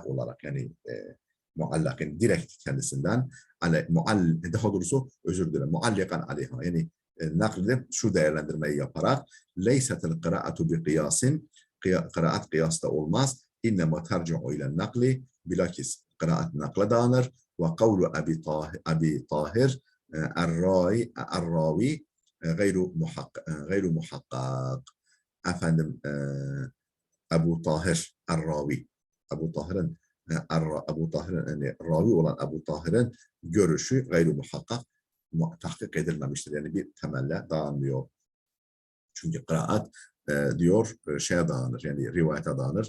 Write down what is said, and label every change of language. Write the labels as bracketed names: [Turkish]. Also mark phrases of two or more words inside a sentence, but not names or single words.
[Turkish] olarak, yani muallakın direkt kendisinden, daha doğrusu özür dilerim, [Arabic] معلقا عليها, [Turkish] yani nakledip şu değerlendirmeyi yaparak [Arabic] ليست القراءة بقياس, [Turkish] kıraat kıyasta olmaz, [Arabic] إنما ترجع إلى النقل, [Turkish] bilakis kıraat nakla dayanır ve [Arabic] وقول أبي طاهر الراوي غير محقق. [Turkish] Efendim Ebu Tahir Erravi, Ebu Tahir'in yani ravi olan Ebu Tahir'in görüşü [Arabic] غير محقق, [Turkish] tahkik edilmemiştir. Yani bir temelle dayanmıyor. Çünkü kıraat diyor şeye dayanır, yani rivayete dayanır.